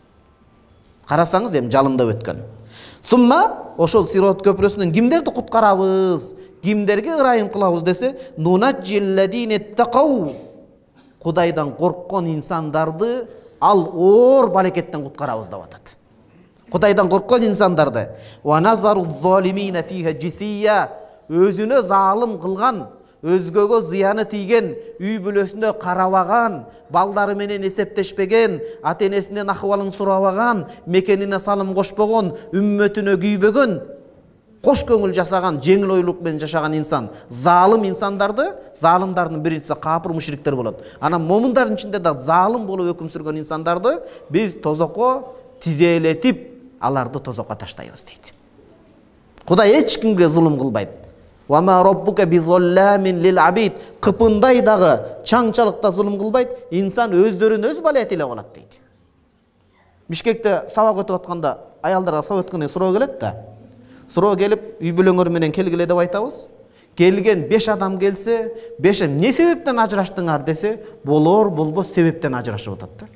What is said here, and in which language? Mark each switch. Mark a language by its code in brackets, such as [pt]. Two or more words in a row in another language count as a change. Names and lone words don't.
[ky] Карасаңыз эми жалындап өткөн. Сумма ошол Сирот көпүрөсүнөн кимдерди куткарабыз, кимдерге ырайым кылабыз десе, [ar] ننجي الذين اتقوا. [ky] Кудайдан корккон инсандарды ал оор балекеттен куткарабыз деп атат. Кудайдан корккон инсандарды. [ar] ونذر الظالمين فيها جثيا. [ky] Өзүнө залым кылган, өзгөгө зыяны тийген, үй бүлөсүндө карабаган, балдары менен эсептешпеген, ата энесинен акыбалын сурабаган, мекенине салым кошпогон, үммөтүнө күйбөгөн, кош көңүл жасаган, жеңил ойлук менен жашаган инсан, залым инсандарды, залымдардын биринчиси капыр мушриктер болот. Анан момундардын ичинде да залым болуп өкүм сүргөн инсандарды биз тозокко тизелетип, аларды тозокко таштайбыз дейт. Кудай эч кимге зулум кылбайт. [ar] وما ربك بظلام للعبيد. [ky] Кыпындай дагы чаңчалыкта зулум кылбайт. Инсан өздөрүн өз балет эле калат дейт. Бишкекте сабак өтүп атканда аялдарга сабак өткөндөн суроо келет да. Суроо келип, үй бүлөңөр менен келгиле деп айтабыз. Келген 5 адам келсе, 5 эмне себептен ажыраштыңар десе, болор болбос себептен ажырашып атат да.